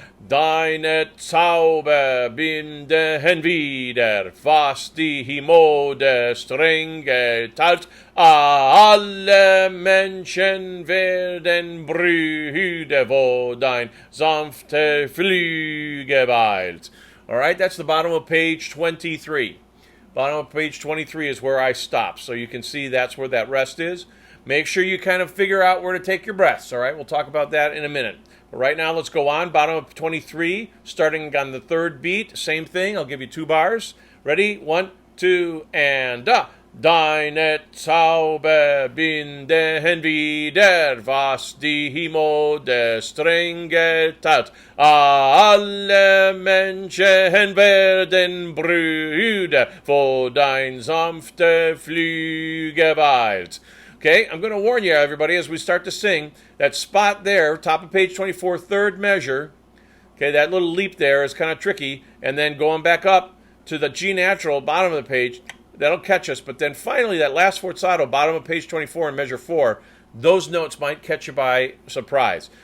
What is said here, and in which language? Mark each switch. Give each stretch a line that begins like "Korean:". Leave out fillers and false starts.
German: Deine Zauber binden wieder, was die Himmode streng geteilt. Alle Menschen werden Brüder, wo dein sanfte Flügel weilt.
English: All right, that's the bottom of page 23. Bottom of page 23 is where I stop. So you can see that's where that rest is. Make sure you kind of figure out where to take your breaths. All right, we'll talk about that in a minute. But right now, let's go on. Bottom of 23, starting on the 3rd beat. Same thing. I'll give you 2 bars. Ready? 1, 2, and da.
German: Deine Zauber binden wieder, was die Himmode streng geteilt. Alle Menschen werden Brüder, wo dein sanfte Flügel weilt.
English: Okay, I'm going to warn you, everybody, as we start to sing, that spot there, top of page 24, 3rd measure, okay, that little leap there is kind of tricky, and then going back up to the G natural, bottom of the page, that'll catch us. But then finally, that last forzato, bottom of page 24 in measure 4, those notes might catch you by surprise.